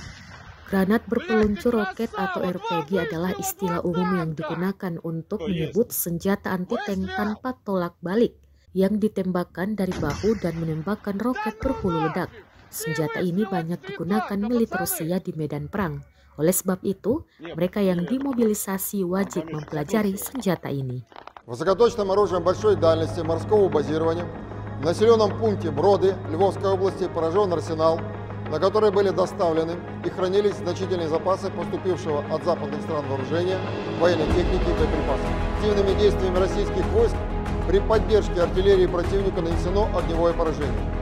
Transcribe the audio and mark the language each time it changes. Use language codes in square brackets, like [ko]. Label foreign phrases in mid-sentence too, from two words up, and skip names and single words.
[id] Granat berpeluncur roket atau RPG adalah istilah umum yang digunakan untuk menyebut senjata anti-tank tanpa tolak balik yang ditembakkan dari bahu dan menembakkan roket berhulu ledak. Senjata ini banyak digunakan militer Rusia di medan perang. Oleh sebab itu, mereka yang dimobilisasi wajib mempelajari senjata ini. [ru] Высокоточным оружием большой дальности морского базирования в населенном пункте Броды Львовской области поражен арсенал, на который были доставлены и хранились значительные запасы поступившего от западных стран вооружения, военной техники и боеприпасов. Активными действиями российских войск при поддержке артиллерии противника нанесено огневое поражение.